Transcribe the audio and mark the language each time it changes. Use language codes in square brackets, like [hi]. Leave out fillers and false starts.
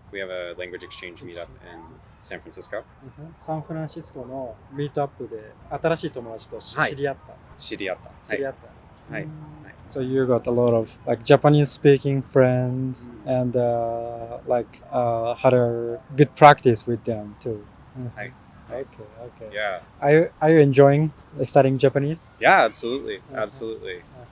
[en] We have a language exchange meetup in San Francisco. [ja] サンフランシスコのミートアップで新しい友達と知り合った。知り合ったんです。はい。 [en] So you got a lot of like Japanese speaking friends and like had a good practice with them too. Okay. Yeah. Are you enjoying studying Japanese? Yeah, absolutely.